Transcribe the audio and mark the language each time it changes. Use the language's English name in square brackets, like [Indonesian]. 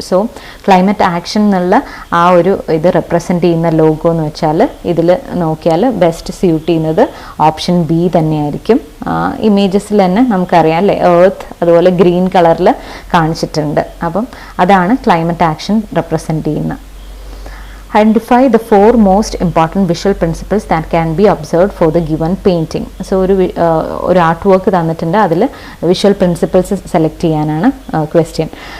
[Malayalam] So climate action എന്നുള്ള ആ ഒരു ഇത് റെപ്രസെൻ്റ് ചെയ്യുന്ന ലോഗോ എന്ന് വെച്ചാൽ ഇതിൽ നോക്കിയാൽ ബെസ്റ്റ് സ്യൂട്ട് ചെയ്യുന്നത് ഓപ്ഷൻ ബി തന്നെയായിരിക്കും. ഇമേജസിൽ തന്നെ നമുക്കറിയാം അല്ലേ, എർത്ത് അതുപോലെ ഗ്രീൻ കളറിൽ കാണിച്ചിട്ടുണ്ട്. അപ്പം അതാണ് ക്ലൈമറ്റ് ആക്ഷൻ റെപ്രസെൻ്റ് ചെയ്യുന്നത്. [English] Identify the 4 most important visual principles that can be observed for the given painting. [Malayalam] So ഒരു ആർട്ട് വർക്ക് തന്നിട്ടുണ്ട്, അതിൽ വിഷ്വൽ പ്രിൻസിപ്പിൾസ് സെലക്ട് ചെയ്യാനാണ് ക്വസ്റ്റ്യൻ.